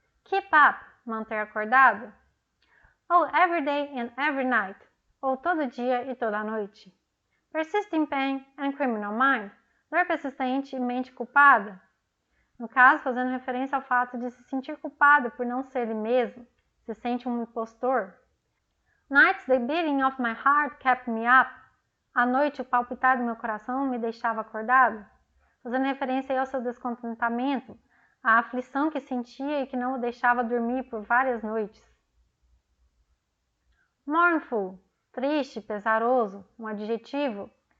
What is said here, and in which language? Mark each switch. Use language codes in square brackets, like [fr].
[en] Keep up, manter acordado. Oh, every day and every night, [pt] ou todo dia e toda noite. [en] Persisting pain and criminal mind, [pt] dor persistente e mente culpada. No caso, fazendo referência ao fato de se sentir culpado por não ser ele mesmo, se sente um impostor. [en] Nights the beating of my heart kept me up. [pt] À noite, o palpitar do meu coração me deixava acordado, fazendo referência aí ao seu descontentamento, à aflição que sentia e que não o deixava dormir por várias noites. Mournful, triste, pesaroso, um adjetivo.